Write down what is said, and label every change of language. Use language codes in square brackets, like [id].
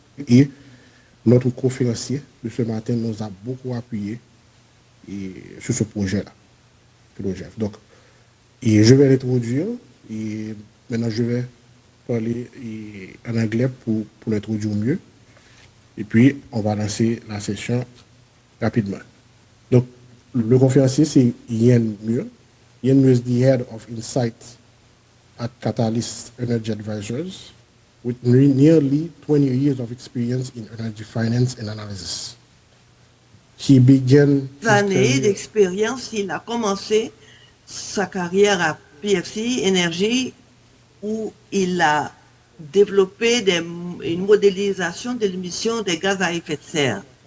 [fr] Et notre conférencier de ce matin nous a beaucoup appuyé sur ce projet-là, l'OGF. Donc, je vais l'introduire et maintenant je vais parler en anglais pour l'introduire mieux. Et puis, on va lancer la session rapidement. Donc, le conférencier, c'est Yann Muir. [en] Yann Muir is the head of Insight at Catalyst Energy Advisors, with nearly 20 years of experience in energy finance and analysis. He began [fr] années d'expérience, il a commencé sa carrière à PFC Énergie, où il a développé une modélisation de l'émission des gaz à effet de serre.